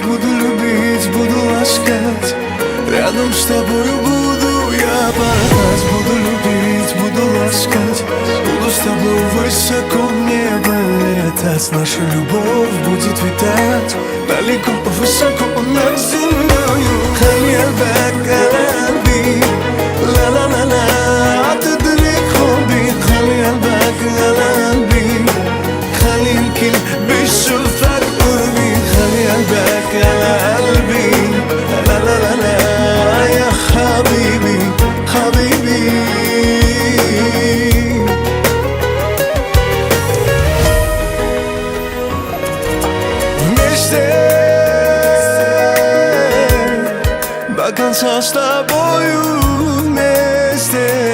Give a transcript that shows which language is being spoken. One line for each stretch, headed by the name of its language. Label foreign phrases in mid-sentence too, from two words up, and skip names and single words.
Russian: Буду любить, буду ласкать, рядом с тобою буду я порхать. Буду любить, буду ласкать, буду с тобой высоко в небо летать. Наша любовь будет витать далеко, высоко над землею.
Arabic: خلي قلبك قلبي لا لا لا لا تدرك حبي. خلي قلبك قلبي خلي الكل بيشوفك قربي. خلي قلبك قلبي لا لا لا لا يا حبيبي حبيبي.
Russian: Вместе до конца с тобою вместе.